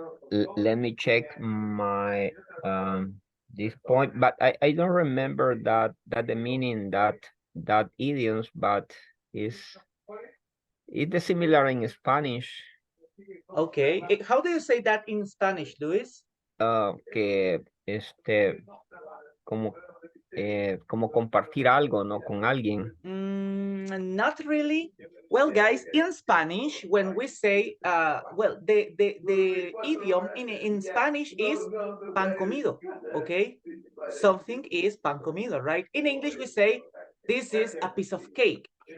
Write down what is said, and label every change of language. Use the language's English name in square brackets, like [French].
[English] Let me check my this point, but I don't remember that the meaning that idioms, but it's similar in Spanish. Okay. How do you say that in Spanish, Luis? [Spanish] Que como compartir algo, ¿no? Con alguien. [English] Not really. Well, guys, in Spanish, when we say, well, the idiom in Spanish is pan comido, okay? Something is pan comido, right? In English, we say, this is a piece of cake.